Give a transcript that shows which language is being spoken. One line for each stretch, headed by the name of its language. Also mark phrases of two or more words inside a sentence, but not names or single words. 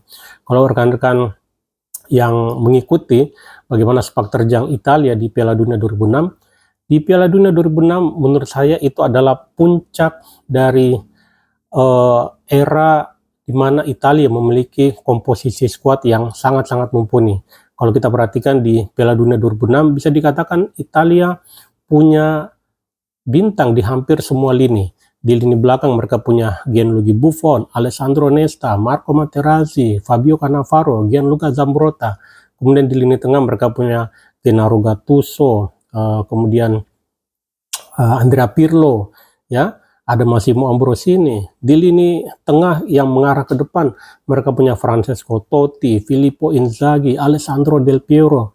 Indonesian: Kalau rekan-rekan yang mengikuti bagaimana sepak terjang Italia di Piala Dunia 2006, di Piala Dunia 2006 menurut saya itu adalah puncak dari era di mana Italia memiliki komposisi skuad yang sangat-sangat mumpuni. Kalau kita perhatikan di Piala Dunia 2006, bisa dikatakan Italia punya bintang di hampir semua lini. Di lini belakang mereka punya Gianluigi Buffon, Alessandro Nesta, Marco Materazzi, Fabio Cannavaro, Gianluca Zambrotta. Kemudian di lini tengah mereka punya Gennaro Gattuso, kemudian Andrea Pirlo, ya. Ada Massimo Ambrosini. Di lini tengah yang mengarah ke depan, mereka punya Francesco Totti, Filippo Inzaghi, Alessandro Del Piero.